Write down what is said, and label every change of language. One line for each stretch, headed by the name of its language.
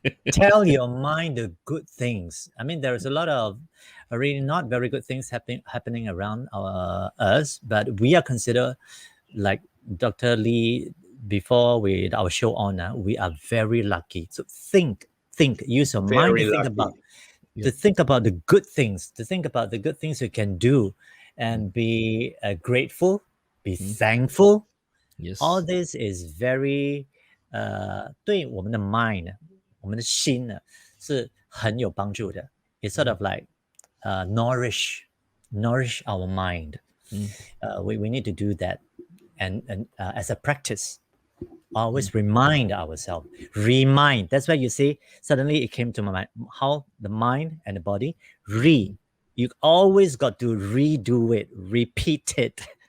English: Tell your mind the good things. I mean, there's a lot of really not very good things happening around us, but we are considered, like Dr. Lee, before our show on, we are very lucky. So think, use your mind to think about. To think about the good things, you can do, and be grateful, be thankful. Yes.
Chinese: All this is very 对我们的 mind 我们的心呢是很有帮助的。
English: It's sort of like nourish our mind. We need to do that, and as a practice, always remind ourselves. That's why you see, suddenly it came to my mind, how the mind and the body, you always got to redo it, repeat it.